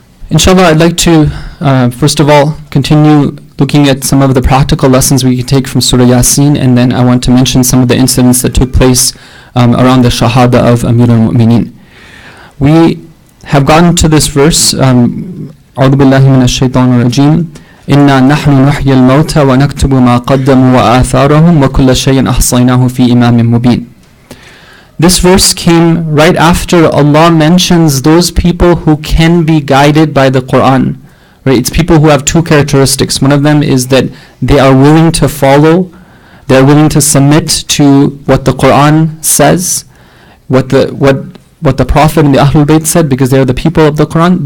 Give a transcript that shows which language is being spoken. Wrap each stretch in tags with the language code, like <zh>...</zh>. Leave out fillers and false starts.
<en>Inshallah, I'd like to first of all continue looking at some of the practical lessons we can take from Surah Yasin, and then I want to mention some of the incidents that took place around the Shahada of Amir al-Mu'mineen. We have gotten to this verse,</en> <ar>أعوذ بالله من الشيطان الرجيم إنا نحن نحيي الموتى ونكتب ما قدموا وآثارهم وكل شيء أحصيناه في إمام مبين.</ar> <en>This verse came right after Allah mentions those people who can be guided by the Quran. Right? It's people who have two characteristics. One of them is that they are willing to follow, they are willing to submit to what the Quran says, what the Prophet and the Ahlul Bayt said, because they are the people of the Quran.</en>